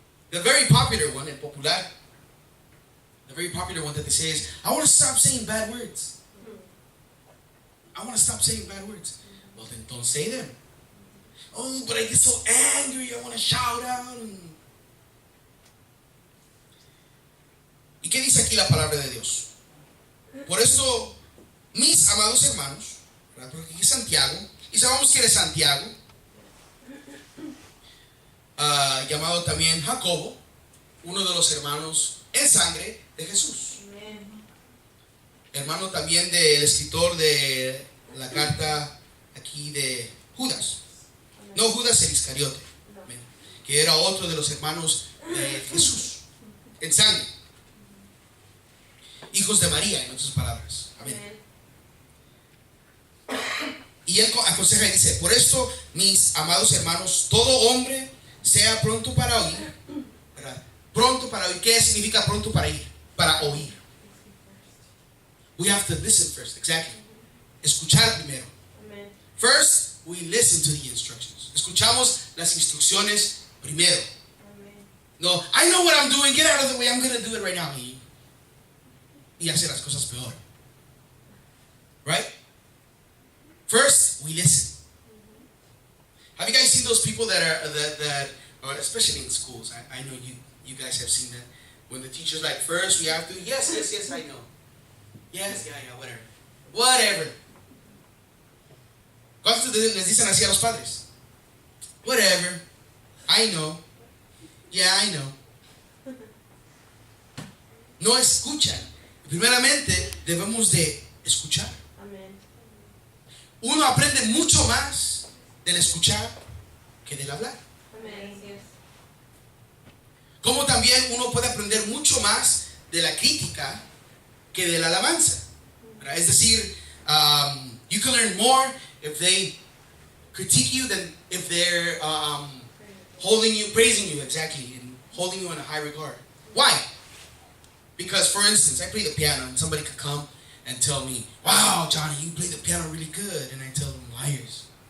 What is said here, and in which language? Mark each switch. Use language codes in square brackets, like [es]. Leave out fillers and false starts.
[en] The very popular one, [es] el popular, [en] the very popular one that they say is, I want to stop saying bad words. I want to stop saying bad words. Well, then don't say them. Oh, but I get so angry, I want to shout out. [es] ¿Y qué dice aquí la palabra de Dios? Por eso, mis amados hermanos, ¿verdad?, porque aquí es Santiago, y sabemos que eres Santiago, llamado también Jacobo, uno de los hermanos en sangre de Jesús. Amen. Hermano también del escritor de la carta aquí de Judas. Amen. No Judas el Iscariote, no, que era otro de los hermanos de Jesús, en sangre. Hijos de María, en otras palabras. Amén. Y él aconseja y dice, por esto, mis amados hermanos, todo hombre sea pronto para oír. ¿Verdad? Pronto para oír. ¿Qué significa pronto para ir? Para oír. [en] We have to listen first. Exactly. [es] Escuchar primero. [en] Amen. First, we listen to the instructions. [es] Escuchamos las instrucciones primero. [en] Amen. No, I know what I'm doing. Get out of the way. I'm going to do it right now. [es] Y hace las cosas peor. [en] Right? First, we listen. Have you guys seen those people that are especially in schools? I know you guys have seen that. When the teacher's like, first we have to, yes, I know. Yes, yeah, whatever. [es] ¿Cuántos les dicen así a los padres? [en] Whatever. I know. Yeah, I know. [es] No escuchan. Primeramente, debemos de escuchar. Amen. Uno aprende mucho más del escuchar que del hablar. Amen. Como también uno puede aprender mucho más de la crítica que de la alabanza. ¿Verdad? Es decir, [en] you can learn more if they critique you than if they're holding you, praising you, exactly, and holding you in a high regard. Why? Because, for instance, I play the piano, and somebody could come and tell me, "Wow, Johnny, you play the piano really good," and I tell them, "Liars."